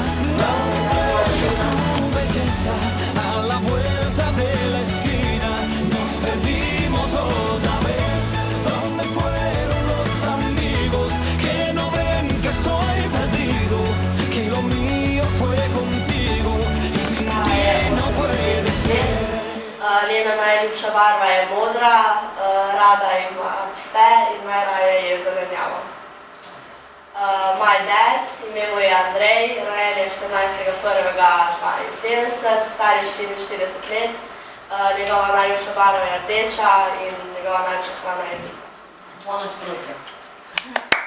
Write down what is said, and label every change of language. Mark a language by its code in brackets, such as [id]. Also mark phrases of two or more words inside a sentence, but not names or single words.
[es] ¿Dónde entregas tu belleza? A la vuelta de la esquina nos perdimos otra vez. ¿Dónde fueron los amigos que no ven que estoy perdido? Que lo mío fue contigo y sin ti no puede ser. [sl] Njena najljubša barva je modra, rada ima pse in najraje je zelenjava. [en] My dad, [sl] ime mu je Andrej, rojen je 14.1.72, star je 44 let. Njegova najljubša barva je rdeča in njegova najljubša hrana je pizza. Tvoje nasprotje.